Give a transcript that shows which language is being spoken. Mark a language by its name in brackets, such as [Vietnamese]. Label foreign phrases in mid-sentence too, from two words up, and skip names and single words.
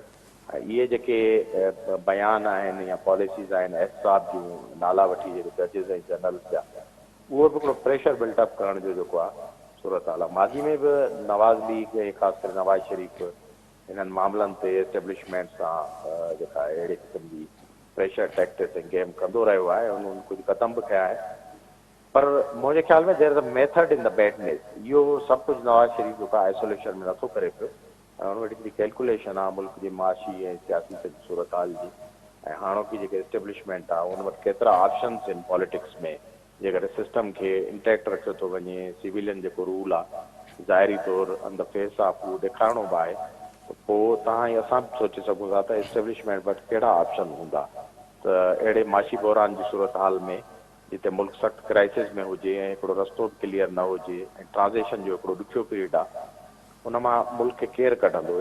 [Sindhi] ऐं इहे जेके बयान आहिनि या पॉलिसीज़ आहिनि एहसाब जूं नाला वठी जेके जजिस ऐं जनरल्स जा, उहो बि हिकिड़ो [English] pressure buildup [Sindhi] करण जो जेको आहे सूरत हाल आहे। माज़ी में बि नवाज़ लीग ऐं ख़ासि करे नवाज़ शरीफ़ इन्हनि मामलनि ते एस्टेब्लिशमेंट सां जेका अहिड़े क़िस्म जी [English] pressure tactics [Sindhi] ऐं गेम कंदो रहियो आहे। उन्हनि कुझु क़दम बि कया आहे, पर मुंहिंजे ख़्याल में [English] there is a method in the badness. [Sindhi] इहो सभु कुझु नवाज़ शरीफ़ जेको आहे आइसोलेशन में नथो करे पियो ऐं हुन वटि हिकिड़ी कैलकुलेशन आहे मुल्क जी माशी ऐं सियासी सूरत हाल जी ऐं हाणोकी जेके एस्टेब्लिशमेंट आहे उन वटि केतिरा ऑप्शन्स आहिनि पॉलिटिक्स में। जेकॾहिं सिस्टम खे इंटैक्ट रखियो थो वञे, सिविलियन जेको रूल आहे ज़ाहिरी तौरु [English] on the face of [Sindhi] उहो ॾेखारिणो बि आहे, त पोइ तव्हां असां बि सोचे सघूं था त एस्टेब्लिशमेंट वटि कहिड़ा ऑप्शन हूंदा त अहिड़े माशी बहरान जी सूरत हाल में जिते मुल्क सख़्तु क्राइसिस में हुजे ऐं हिकिड़ो रस्तो बि क्लियर न हुजे ऐं ट्रांज़ेक्शन जो हिकिड़ो ॾुखियो पीरियड आहे, उन मां मुल्क खे केरु कढंदो?